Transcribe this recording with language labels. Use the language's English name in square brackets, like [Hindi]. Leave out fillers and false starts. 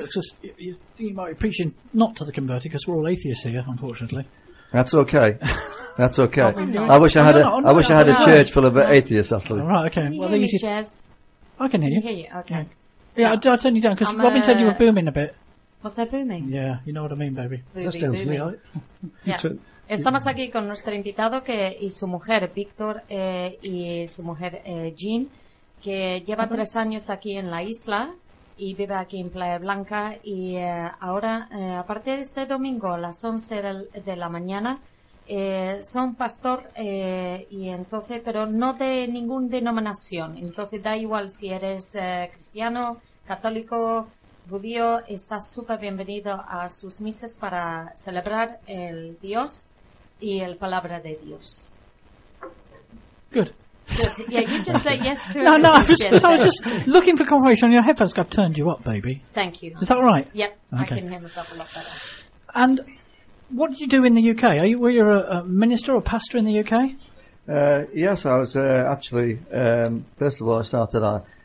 [English] Right, okay, you think you might be preaching not to the converted, because we're all atheists here, unfortunately. That's okay. That's okay. I wish I had a church full of atheists, actually. All right, okay. Can you hear me, Jez? I can hear you. Can you hear you? Okay. Yeah, I'll turn you down, because Robin said you were booming a bit. Was that booming? Yeah, you know what I mean, baby. That's down to me, right? Yeah. [Spanish] Estamos aquí con nuestro invitado y su mujer, Víctor, y su mujer, Jean. Que lleva 3 años aquí en la isla y vive aquí en Playa Blanca y ahora, a partir de este domingo, a las 11 de la mañana, son pastor y entonces, pero no de ninguna denominación, entonces da igual si eres cristiano, católico, judío, estás súper bienvenido a sus misas para celebrar el Dios y el Palabra de Dios. [English] Good. Yeah, you just say yes to it. No, I was just looking for confirmation on your headphones because I've turned you up, baby. Thank you. Is that right? Yep, okay. I can hear myself a lot better. And what did you do in the UK? Were you a minister or pastor in the UK? Yes, I was actually, first of all, I started our